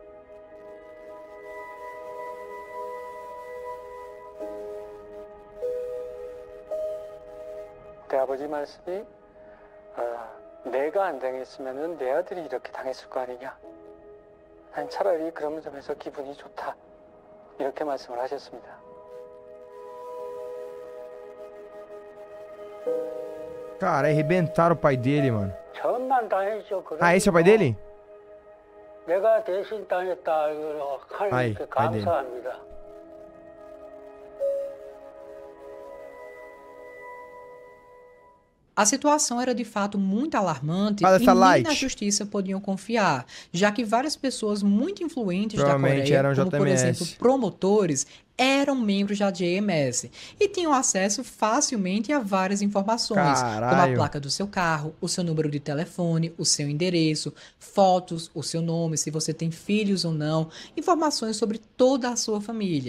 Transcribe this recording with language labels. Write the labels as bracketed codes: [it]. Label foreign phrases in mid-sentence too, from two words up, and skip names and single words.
[ko] 그때 아버지 말씀이 내가 안 당했으면은 내 아들이 이렇게 당했을 거 아니냐. 난 차라리 그런 점에서 기분이 좋다. 이렇게 말씀을 하셨습니다. [pt] Cara, arrebentaram o pai dele, mano. [ko] 전만 당했죠. [pt] Ah, esse é o pai dele? [ko] 내가 대신 당했다. 하나님께 감사합니다. [pt] A situação era de fato muito alarmante e nem na justiça podiam confiar, já que várias pessoas muito influentes da Coreia, como por exemplo promotores, eram membros da JMS e tinham acesso facilmente a várias informações, como a placa do seu carro, o seu número de telefone, o seu endereço, fotos, o seu nome, se você tem filhos ou não, informações sobre toda a sua família.